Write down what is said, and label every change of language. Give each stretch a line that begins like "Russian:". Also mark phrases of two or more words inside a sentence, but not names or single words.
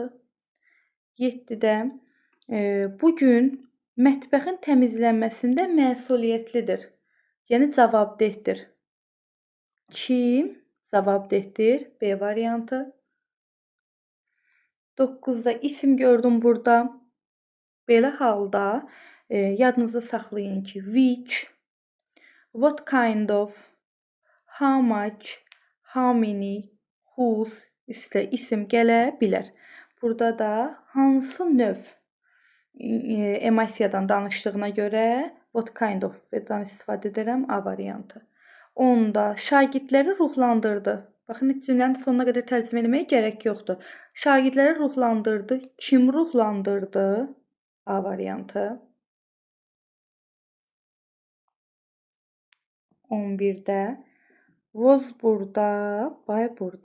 Azerbaijani: 7-də bugün mətbəxin təmizlənməsində məsuliyyətlidir. Yəni cavabdehdir. Kim cavabdehdir? B variantı. 9-da isim gördüm burada. Belə halda yadınızda saxlayın ki,
English: which, what kind of, how much, how many, whose
Azerbaijani: üstə isim gələ bilər. Burada da hansı növ emosiyadan danışdığına görə
English: what kind of-
Azerbaijani: dan istifadə edirəm A variantı. 10-da şagirdləri ruhlandırdı. Baxın, heç cümlənin sonuna qədər tərcümə etməyə gərək yoxdur. Şagirdləri ruhlandırdı. Kim ruhlandırdı? A variantı. 11-də was burada, by burada.